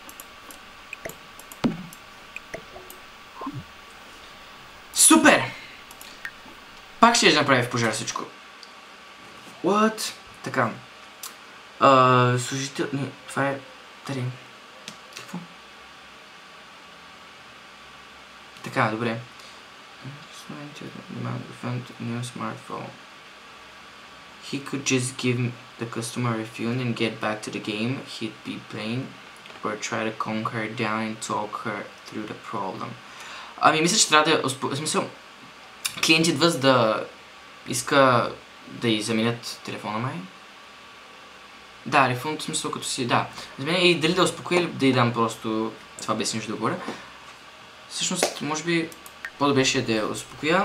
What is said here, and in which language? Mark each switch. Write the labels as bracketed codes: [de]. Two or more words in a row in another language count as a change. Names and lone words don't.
[bg] Супер! Пак ще направи в пожар всичко. What? Така. Служител... Не, това е... Тари. Какво? Така, добре. [en] New smartphone. He could just give the customer a phone and get back to the game he'd be playing, or try to calm her down and talk her through the problem. [bg] Мисля, че трябва да... В смисъл, клиент идва за да иска да й заменят телефона май. Да, рефунд, в смисъл като си... Да. И дали да успокоя или да й дам просто... Това без нищо да говоря. Всъщност, може би по-добре ще да я успокоя.